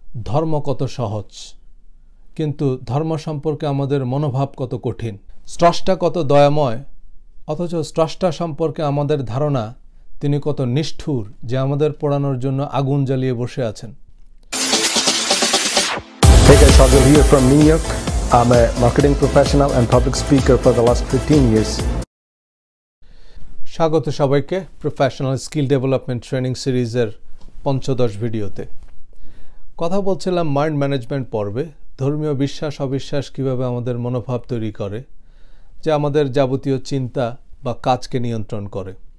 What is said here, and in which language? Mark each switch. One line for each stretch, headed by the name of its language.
Bangla: ধর্ম কত সহজ, কিন্তু ধর্ম সম্পর্কে আমাদের মনোভাব কত কঠিন। স্রষ্টা কত দয়াময়, অথচ স্রষ্টা সম্পর্কে আমাদের ধারণা তিনি কত নিষ্ঠুর যে আমাদের পোড়ানোর জন্য আগুন জ্বালিয়ে বসে আছেন।
English: Hey guys, Shardul here from New York. I'm a marketing professional and public speaker for the last 15 years.
Bangla: স্বাগত সবাইকে প্রফেশনাল স্কিল ডেভেলপমেন্ট ট্রেনিং সিরিজের পঞ্চদশ ভিডিওতে। কথা বলছিলাম মাইন্ড ম্যানেজমেন্ট পর্বে ধর্মীয় বিশ্বাস অবিশ্বাস কীভাবে আমাদের মনোভাব তৈরি করে, যে আমাদের যাবতীয় চিন্তা বা কাজকে নিয়ন্ত্রণ করে।